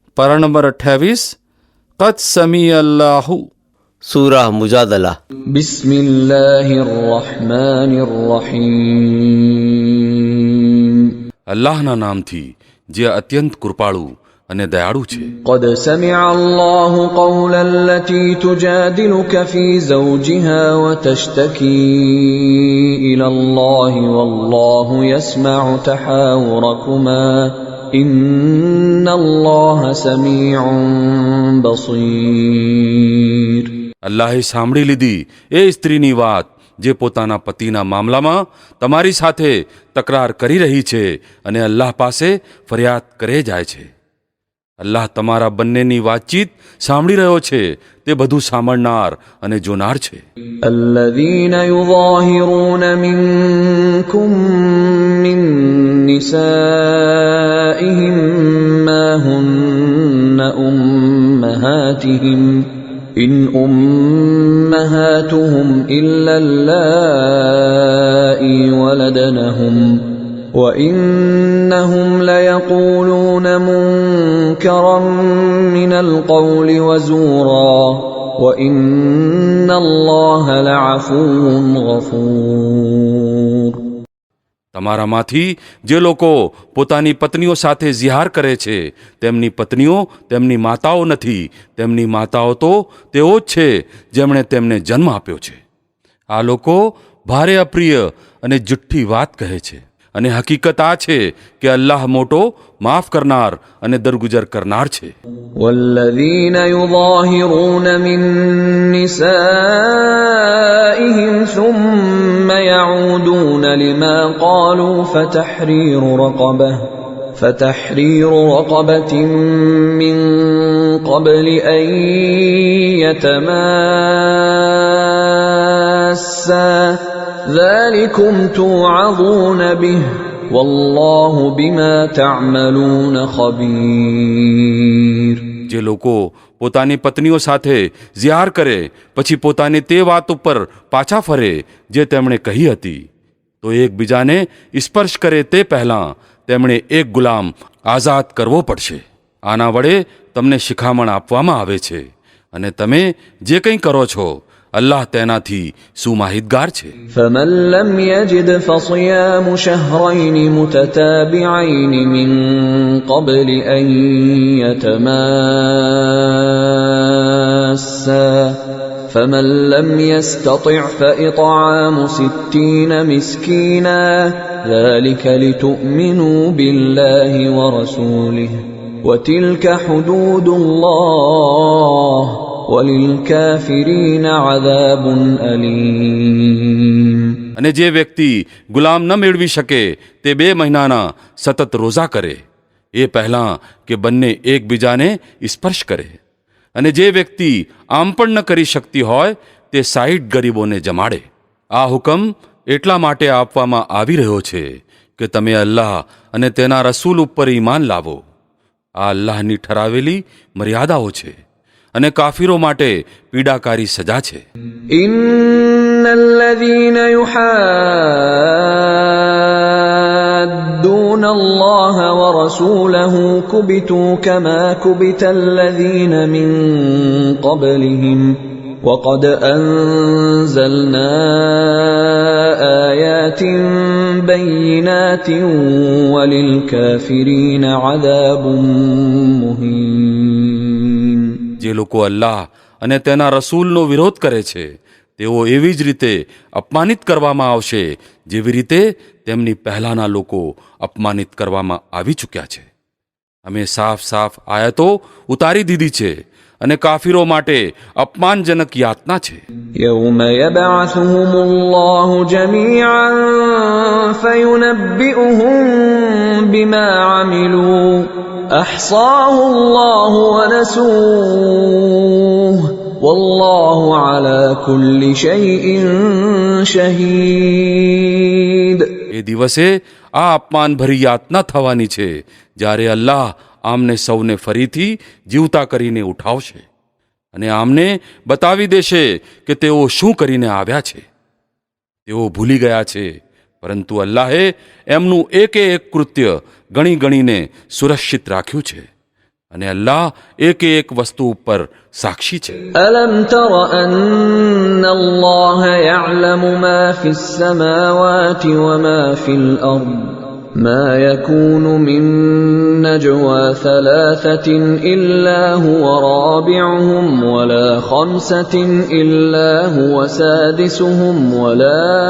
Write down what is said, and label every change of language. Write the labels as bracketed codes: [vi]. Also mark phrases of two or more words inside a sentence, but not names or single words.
[gu] પારા નંબર 28 [ar] قد سمع الله [gu] સૂરા મુજાદલા [ar] بسم الله الرحمن الرحيم. [gu] અલ્લાહના નામથી જે અત્યંત કૃપાળુ અને દયાળુ છે. [ar] قد سمع الله قول التي تجادلك في زوجها وتشتكي إلى الله والله يسمع تحاوركما إن الله سميع بصير. [gu] અલ્લાહે સાંભળી લીધી એ સ્ત્રીની વાત જે પોતાના પતિના મામલામાં તમારી સાથે તકરાર કરી રહી છે અને અલ્લાહ પાસે ફરિયાદ કરે જાય છે. અલ્લાહ તમારા બંનેની વાતચીત સાંભળી રહ્યો છે, તે બધું સાંભળનાર અને જોનાર છે. [ar] الذين يظاهرون منكم من نسائهم ما هن أمهاتهم إن أمهاتهم إلا اللائي ولدنهم وإنهم ليقولون منكرا من القول وزورا وإن الله لعفو غفور. [gu] તમારામાંથી જે લોકો પોતાની પત્નીઓ સાથે ઝિહાર કરે છે તેમની પત્નીઓ તેમની માતાઓ નથી, તેમની માતાઓ તો તેઓ જ છે જેમણે તેમને જન્મ આપ્યો છે. આ લોકો ભારે અપ્રિય અને જુઠ્ઠી વાત કહે છે અને હકીકત આ છે કે અલ્લાહ મોટો માફ કરનાર અને દરગુજર કરનાર છે. [ar] والذين يظاهرون من نسائهم ثم يعودون لما قالوا فتحرير رقبة من قبل أن يتماسا ذلكم توعظون به والله بما تعملون خبير. [gu] જે લોકો પોતાની પત્નીઓ સાથે ઝિહાર કરે પછી પોતાની તે વાત ઉપર પાછા ફરે જે તેમણે કહી હતી, તો એકબીજાને સ્પર્શ કરે તે પહેલાં તેમણે એક ગુલામ આઝાદ કરવો પડશે. આના વડે તમને શિખામણ આપવામાં આવે છે અને તમે જે કંઈ કરો છો અલ્લાહ તેનાથી સુમાહિતગાર છે. [ar] فمن لم يجد فصيام شهرين متتابعين من قبل أن يتماسا فمن لم يستطع فإطعام 60 مسكينا ذلك لتؤمنوا بالله ورسوله وتلك حدود الله وَلِلْكَافِرِينَ عَذَابٌ أَلِيمٌ. [gu] અને જે વ્યક્તિ ગુલામ ન મેળવી શકે તે 2 મહિનાના સતત રોઝા કરે એ પહેલાં કે બંને એકબીજાને સ્પર્શ કરે. અને જે વ્યક્તિ આમ પણ ન કરી શકતી હોય તે 60 ગરીબોને જમાડે. આ હુકમ એટલા માટે આપવામાં આવી રહ્યો છે કે તમે અલ્લાહ અને તેના રસૂલ ઉપર ઈમાન લાવો. આ અલ્લાહની ઠરાવેલી મર્યાદાઓ છે અને કાફીરો માટે પીડાકારી સજા છે. [ar] إِنَّ الَّذِينَ يُحَادُّونَ اللَّهَ وَرَسُولَهُ كُبِتُوا كَمَا كُبِتَ الَّذِينَ مِن قَبْلِهِمْ وَقَدْ أَنزَلْنَا آيَاتٍ بَيِّنَاتٍ وَلِلْكَافِرِينَ عَذَابٌ مُهِينٌ. [gu] જે લોકો અલ્લાહ અને તેના રસૂલનો વિરોધ કરે છે તેઓ એવી જ રીતે અપમાનિત કરવામાં આવશે જેવી રીતે તેમની પહેલાંના લોકો અપમાનિત કરવામાં આવી ચૂક્યા છે. અમે સાફ સાફ આયતો ઉતારી દીધી છે અને કાફીરો માટે અપમાનજનક યાતના છે. [ar] يَوْمَ يَبْعَثُهُمُ اللَّهُ جَمِيعًا فَيُنَبِّئُهُم بِمَا عَمِلُوا أَحْصَاهُ اللَّهُ وَنَسُوهُ وَاللَّهُ عَلَى كُلِّ شَيْءٍ شَهِيدٌ. [gu] એ દિવસે આ અપમાનભરી યાતના થવાની છે જ્યારે અલ્લાહ આમને સૌને ફરીથી જીવતા કરીને ઉઠાવશે અને આમને બતાવી દેશે કે તેઓ શું કરીને આવ્યા છે. તેઓ ભૂલી ગયા છે, પરંતુ અલ્લાહે એમનું એક કૃત્ય ગણી ગણીને સુરક્ષિત રાખ્યું છે અને અલ્લાહ એક એક વસ્તુ ઉપર સાક્ષી છે. [ar] ألم تر أن الله يعلم ما في السماوات وما في الأرض ما يكون من نجوى ثلاثة إلا هو رابعهم ولا خمسة إلا هو سادسهم ولا